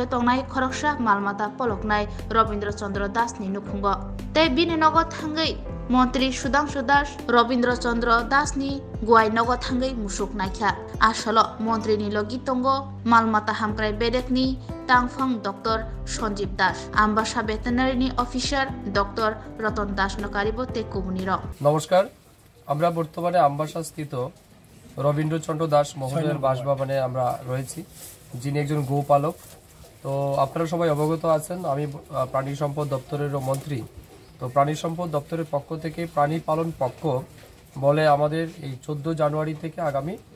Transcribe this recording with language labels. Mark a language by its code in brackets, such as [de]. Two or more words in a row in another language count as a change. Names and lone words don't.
[trp] तंनाय खरकसा मालमाता पलकनाय रवीन्द्र चंद्र दासनि नुखुंगो तै बिनि नगो थांगै मन्त्रि सुदांशु दास रवीन्द्र चंद्र दासनि गुवाय नगो थांगै मुसुक नायख्या आसलो मन्त्रिनि लगी तंगो मालमाता हामक्राइ बेरेकनि तांफां डॉक्टर सञ्जीव दास आम्बासा [en] veterinary officer [trp] डॉक्टर रतन दास नकारिबो ते कुमुनिर [bn] नमस्कार আমরা বর্তমানে আম্বাসা স্থিত রবীন্দ্রচন্দ্র দাস মহোদয়ের বাসভবনে আমরা রয়েছি যিনি একজন গোপালক তো আপনারা সবাই অবগত আছেন আমি প্রাণী সম্পদ দপ্তরের মন্ত্রী তো প্রাণী সম্পদ দপ্তরের পক্ষ থেকে প্রাণী পালন পক্ষ বলে আমাদের এই 14 জানুয়ারি থেকে আগামী